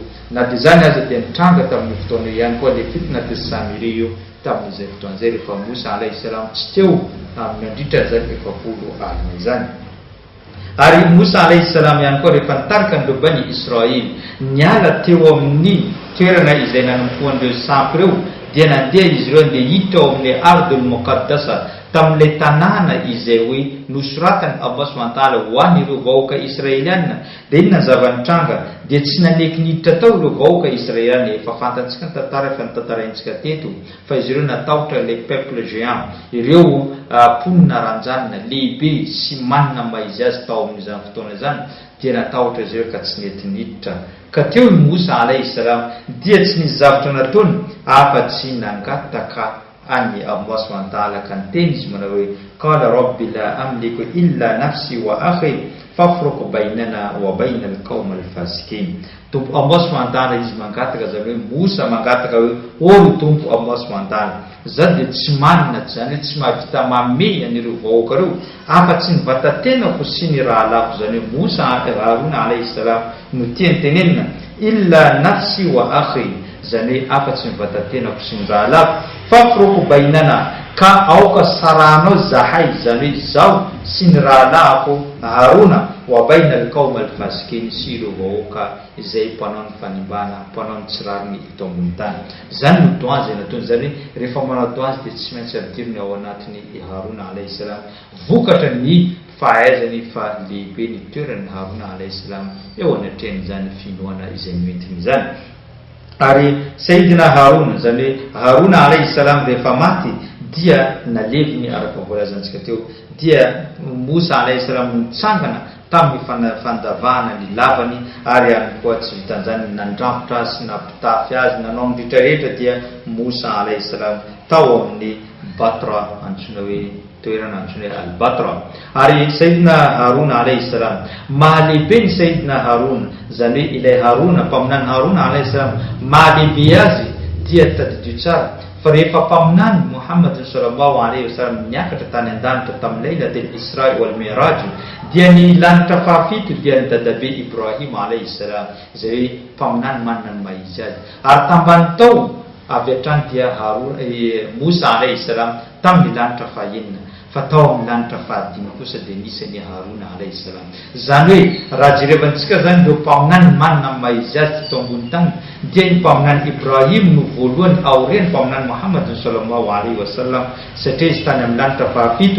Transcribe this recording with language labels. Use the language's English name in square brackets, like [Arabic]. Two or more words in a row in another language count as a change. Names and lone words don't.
[Malagasy] Na dia zany aza dia nitranga tamin'ny fotoana io ihany koa le fitna de Samiri io tamin'izay fotoan'izay, rehefa Musa [Arabic] عليه السلام [Malagasy] tsy teo nandritra zany 40 alina izany. Ary Musa [Arabic] عليه السلام [Malagasy] ihany koa rehefa nitarika an'ireo Bani Israely niala teo amin'ny toerana izay nanompoan'ireo sampy ireo, dia nandeha izy ireo andeha hiditra ao amin'ny Ardul Muqaddasa, tamin'ilay tanàna izay hoe nosoratany Allah [Arabic] سبحانه وتعالى [Malagasy] ho an'ireo vahoaka Israeliana. Dia inona zava-nitranga, dia tsy naneky niditra tao ireo vahoaka Israeliana. Efa fantatsika ny tantara efa nitantaraintsika teto fa izy ireo natahotra [French] les peuples géants, [Malagasy] ireo ponina ranjanina lehibe sy manina maizy azy tao amin'izany fotoana izany, dia natahotra izy ireo ka tsy nety niditra. Ka teo i Musa [Arabic] عليه السلام [Malagasy] dia tsy nisy zavatra nataony afa-tsy nangataka any Allah [Arabic] سبحانه وتعالى, [Malagasy] ka niteny izy manao hoe [Arabic] قال رب لا أملك إلا نفسي وأخي فافرق بيننا وبين القوم الفاسقين. [Malagasy] Tompo Allah [Arabic] سبحانه وتعالى [Malagasy] izy mangataka, zany hoe Musa mangataka hoe ory tompo Allah subhanahu wa ta'ala, za dia tsy manina, zany hoe tsy mahavita mame an'ireo vahoaka reo afa-tsy ny vatantenako sy ny rahalako. Zany hoe Musa Haruna [Arabic] عليه السلام [Malagasy] no tiany tenenina [Arabic] إلا نفسي وأخي, [Malagasy] zany hoe afa-tsy ny vatantenako sy ny rahalako, [Arabic] فافرق بيننا, [Malagasy] ka aoka saranao zahay, zany hoe zao sy ny rahalako Haruna, [Arabic] وبين القوم الفاسقين, [Malagasy] sy ireo vahoaka izay mpanao ny fanimbana, mpanao ny tsirariny eto ambony tany. Zany no doa zay nataony, zany hoe rehefa manao doa dia tsy maintsy adiriny ao anatiny Haruna [Arabic] عليه السلام, [Malagasy] vokatra ny fahaizany fa lehibe ny toeran'ny Haruna [Arabic] عليه السلام [Malagasy] eo anatrehan'izany finoana izay mentiny izany. Ary Sayyidina Haruna, zany hoe Haruna [Arabic] عليه السلام [Malagasy] rehefa maty dia naleviny araka voalazantsika teo, dia Musa [Arabic] عليه السلام [Malagasy] nitsangana tamin'ny fandavahana ny lavany, ary ihany koa tsy vitan'izany nandrampotra sy nampitafy azy, nanao amin'ny rehetrarehetra dia Musa [Arabic] عليه السلام [Malagasy] tao amin'ny Batra, antsoina hoe toerana antsoina hoe Albatra. Ary Sayyidina Harun [Arabic] عليه السلام, [Malagasy] mahalehibe ny Sayyidina Harun, zany hoe ilay Haruna, mpaminany Haruna [Arabic] عليه السلام, [Malagasy] mahalehibe azy dia tadidio tsara fa rehefa mpaminany Muhammad [Arabic] صلى الله عليه وسلم [Malagasy] niakatra tany an-danitra tamin'ny Lailatul Isra wal Mi'raj, dia ny lanitra fahafito dia ny dadabe Ibrahim [Arabic] عليه السلام, [Malagasy] izay hoe mpaminany manana ny mahizy azy. Ary tambany tao avy hatrany dia Musa [Arabic] عليه السلام [Malagasy] tamin'ny lanitra fahaenina, fa tao amin'ny lanitra fahadimy kosa dia nisy ny Haruna [Arabic] عليه السلام. [Malagasy] Zany hoe raha jerevantsika zany ireo mpaminany manana ny mahizy azy teto ambony tany, dia ny mpaminany Ibrahim no voalohany aoriany mpaminany Muhammad [Arabic] صلى الله عليه وسلم, [Malagasy] satria izy tany amin'ny lanitra fahafito.